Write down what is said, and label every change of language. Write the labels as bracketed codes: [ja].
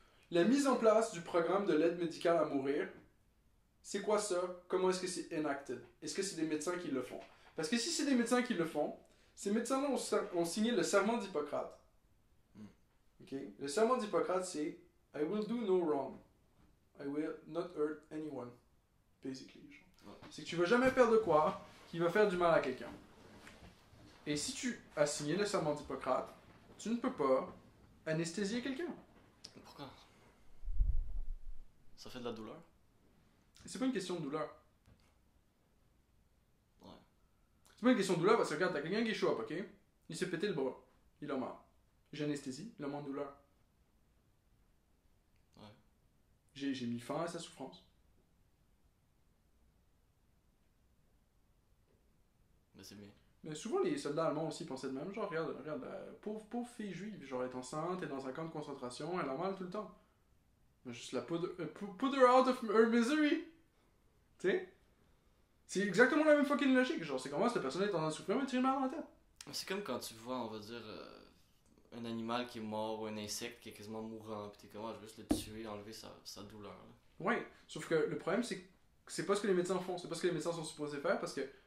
[fr] La mise en place du programme de l'aide médicale à mourir, c'est quoi ça? Comment est-ce que c'est enacted? Est-ce que c'est des médecins qui le font? Parce que si c'est des médecins qui le font, ces médecins-là ont signé le serment d'Hippocrate. Okay? Le serment d'Hippocrate, c'est « [en] I will do no wrong. I will not hurt anyone. » Basically. [fr] C'est que tu vas jamais faire de quoi qui va faire du mal à quelqu'un. Et si tu as signé le serment d'Hippocrate, tu ne peux pas anesthésier quelqu'un. Pourquoi? Ça fait de la douleur? C'est pas une question de douleur. Ouais. C'est pas une question de douleur parce que regarde, t'as quelqu'un qui est chaud, ok? Il s'est pété le bras. Il a mal. J'anesthésie, il a moins de douleur. Ouais. J'ai mis fin à sa souffrance. Mais c'est bien. Mais souvent, les soldats allemands aussi pensaient de même. Genre, regarde, pauvre fille juive, genre, elle est enceinte, elle est dans un camp de concentration, elle a mal tout le temps. Mais juste la [en] put her out of her misery. [fr] Tu sais? C'est exactement la même fucking logique. Genre, c'est comment cette personne est en train de souffrir, mais tu es mal dans la tête. C'est comme quand tu vois, on va dire, un animal qui est mort ou un insecte qui est quasiment mourant, pis t'es comme, je veux juste le tuer, enlever sa douleur. Là. Ouais, sauf que le problème, c'est que c'est pas ce que les médecins font, c'est pas ce que les médecins sont supposés faire parce que.